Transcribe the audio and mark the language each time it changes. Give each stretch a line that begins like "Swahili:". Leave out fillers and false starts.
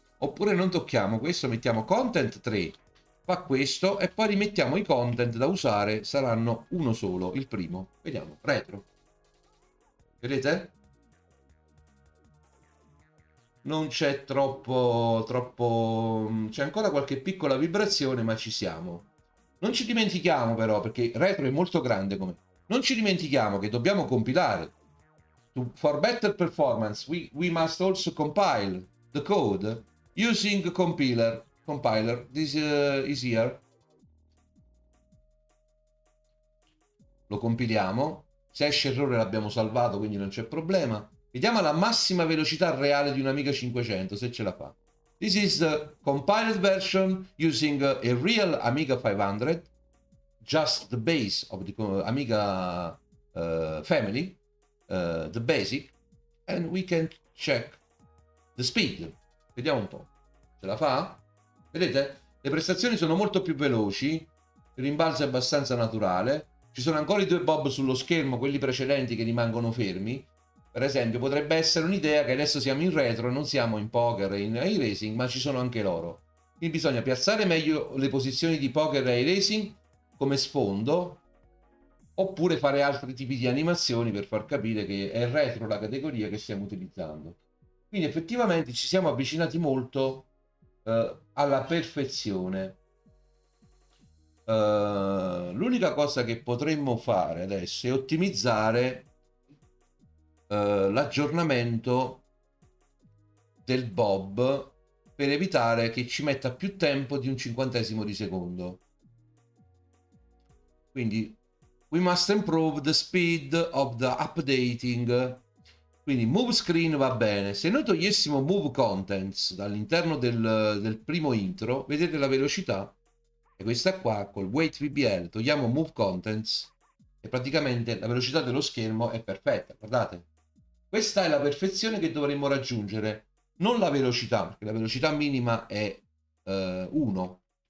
Italian: Oppure non tocchiamo questo, mettiamo content 3. Fa questo e poi rimettiamo i content da usare, saranno uno solo, il primo. Vediamo, retro. Vedete? Non c'è troppo... C'è ancora qualche piccola vibrazione, ma ci siamo. Non ci dimentichiamo però, perché retro è molto grande come... Non ci dimentichiamo che dobbiamo compilare.
English: For better performance, we must also compile the code using compiler. Compiler, this is here.
Italian: Lo compiliamo. Se esce errore l'abbiamo salvato, quindi non c'è problema. Vediamo la massima velocità reale di un Amiga 500, se ce la fa.
English: This is the compiled version using a real Amiga 500, just the base of the Amiga family, the basic, and we can check the speed.
Italian: Vediamo un po'. Ce la fa? Vedete? Le prestazioni sono molto più veloci, il rimbalzo è abbastanza naturale. Ci sono ancora i 2 bob sullo schermo, quelli precedenti che rimangono fermi. Per esempio, potrebbe essere un'idea che adesso siamo in retro e non siamo in poker e in iRacing, ma ci sono anche loro. Quindi bisogna piazzare meglio le posizioni di poker e iRacing come sfondo, oppure fare altri tipi di animazioni per far capire che è retro la categoria che stiamo utilizzando. Quindi effettivamente ci siamo avvicinati molto alla perfezione. L'unica cosa che potremmo fare adesso è ottimizzare l'aggiornamento del bob per evitare che ci metta più tempo di un 50esimo di secondo. Quindi
English: we must improve the speed of the updating.
Italian: Quindi move screen va bene. Se noi togliessimo move contents dall'interno del primo intro, vedete la velocità? E questa qua col wait VBL togliamo move contents e praticamente la velocità dello schermo è perfetta. Guardate, questa è la perfezione che dovremmo raggiungere, non la velocità, perché la velocità minima è 1.